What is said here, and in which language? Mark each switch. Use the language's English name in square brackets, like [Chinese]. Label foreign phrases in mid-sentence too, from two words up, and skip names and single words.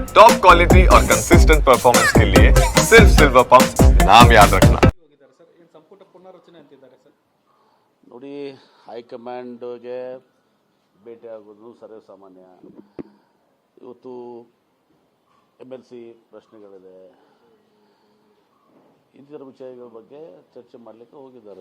[English] top quality [Hindi] और [English] consistent performance [Hindi] के लिए सिर्फ सिल्वर पंप नाम याद रखना। [Kannada] ಸಂಪುಟ ಪುನರ್ರಚನೆ ಅಂತಿದ್ದಾರೆ ಸರ್. ನೋಡಿ, ಹೈಕಮಾಂಡ್ಗೆ ಭೇಟಿಯಾಗೋದು ಸರ್ವೇ ಸಾಮಾನ್ಯ. ಇವತ್ತು MLC ಪ್ರಶ್ನೆಗಳಿದೆ, ಇಂಥರ ವಿಷಯಗಳ ಬಗ್ಗೆ ಚರ್ಚೆ ಮಾಡಲಿಕ್ಕೆ ಹೋಗಿದ್ದಾರೆ.